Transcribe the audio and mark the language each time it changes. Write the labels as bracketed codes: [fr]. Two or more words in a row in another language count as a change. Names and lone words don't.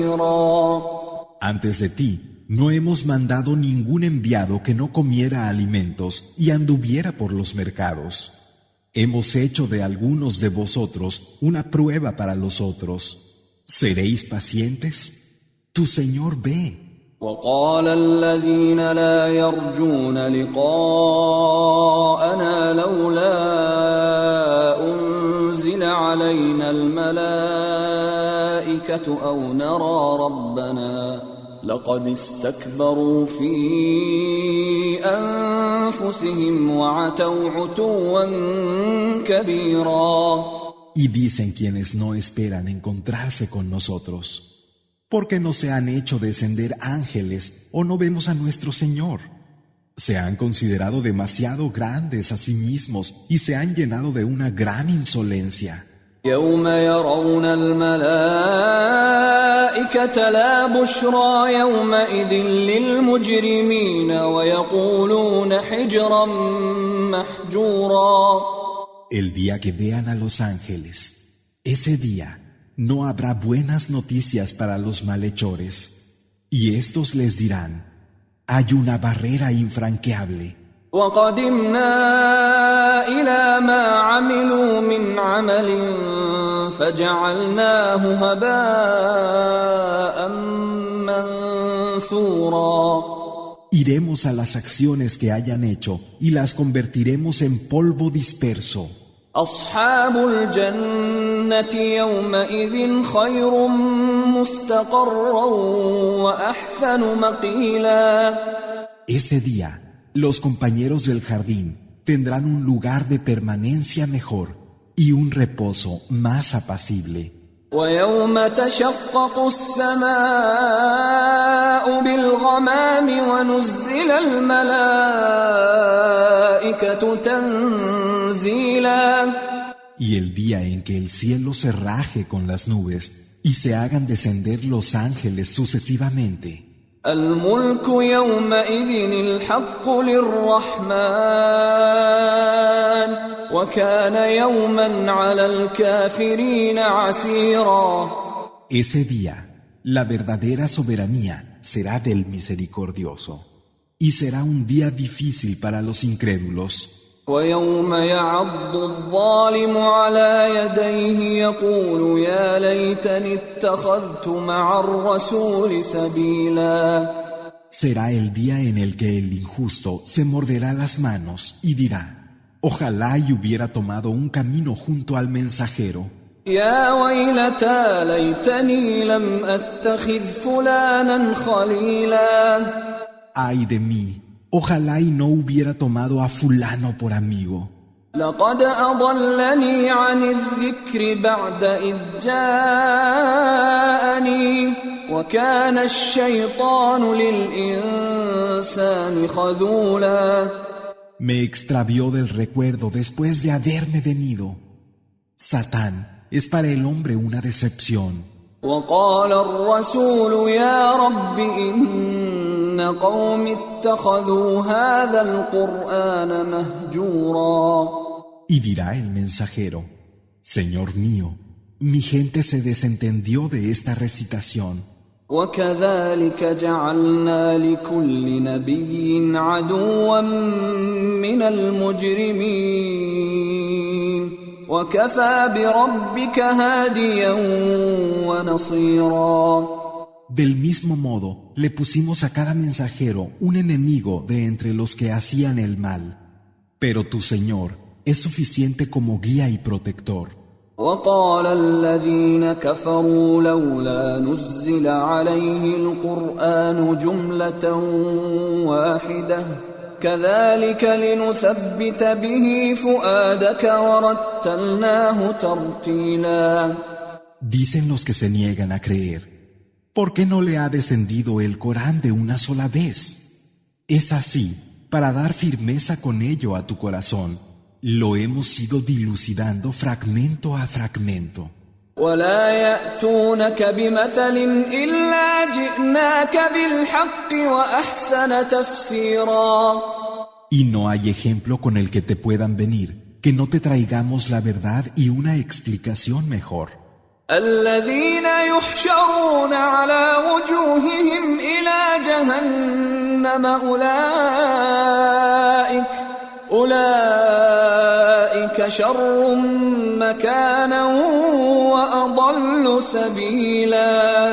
[es] Antes de ti, no hemos mandado ningún enviado que no comiera alimentos y anduviera por los mercados. Hemos hecho de algunos de vosotros una prueba para los otros. ¿Seréis pacientes? Tu Señor ve. [ar] وقال الذين لا يرجون لقاءنا لولا أنزل علينا الملائكة أو نرى ربنا لقد استكبروا في أنفسهم وعتوا عتوا كبيرا. [es] Y dicen quienes no esperan encontrarse con nosotros. ¿Por qué no se han hecho descender ángeles o no vemos a nuestro Señor? Se han considerado demasiado grandes a sí mismos y se han llenado de una gran insolencia. [ar] يوم يرون الملائكة لا بشرى يومئذ للمجرمين ويقولون حجرا محجورا. [es] El día que vean a los ángeles, ese día no habrá buenas noticias para los malhechores, y estos les dirán: hay una barrera infranqueable. [ar] وقدمنا إلى ما عملوا من عمل فجعلناه هباء منثورا. [es] Iremos a las acciones que hayan hecho y las convertiremos en polvo disperso. [ar] أصحاب الجنة يومئذ خير مستقرا وأحسن مقيلا. [es] Ese día, los compañeros del jardín tendrán un lugar de permanencia mejor y un reposo más apacible. [ar] ويوم تشقق السماء بالغمام ونزل الملائكة تنزيلا. [es] Y el día en que el cielo se raje con las nubes y se hagan descender los ángeles sucesivamente. [ar] الملك يومئذ الحق للرحمن وكان يوما على الكافرين عسيرا. [es] Ese día, la verdadera soberanía será del misericordioso, y será un día difícil para los incrédulos. [ar] ويوم يعض الظالم على يديه يقول يا ليتني اتخذت مع الرسول سبيلا. [es] Será el día en el que el injusto se morderá las manos y dirá: ojalá y hubiera tomado un camino junto al mensajero. [ar] يا ويلتى ليتني لم أتخذ فلانا خليلا. [es] Ay de mí, ojalá y no hubiera tomado a fulano por amigo. [ar] لقد أضلني عن الذكر بعد إذ جاءني وكان الشيطان للإنسان خذولا. [es] Me extravió del recuerdo después de haberme venido. Satán es para el hombre una decepción. [ar] وقال الرسول يا رب إن قوم اتخذوا هذا القرآن مهجورا. [es] Y dirá el mensajero: Señor mío, mi gente se desentendió de esta recitación. [ar] وكذلك جعلنا لكل نبي عدوا من المجرمين وكفى بربك هاديا ونصيرا. [es] Del mismo modo, le pusimos a cada mensajero un enemigo de entre los que hacían el mal. Pero tu Señor es suficiente como guía y protector. [ar] وقال الذين كفروا لولا نزل عليه القرآن جملة واحدة كذلك لنثبت به فؤادك ورتلناه ترتيلا. [es] Dicen los que se niegan a creer: ¿por qué no le ha descendido el Corán de una sola vez? Es así, para dar firmeza con ello a tu corazón. Lo hemos ido dilucidando fragmento a fragmento. [ar] ولا يأتونك بمثل إلا جئناك بالحق وأحسن تفسيرا. [es] Y no hay ejemplo con el que te puedan venir, que no te traigamos la verdad y una explicación mejor. [ar] الذين يحشرون على وجوههم إلى جهنم أولئك شر مكانا وأضل سبيلا.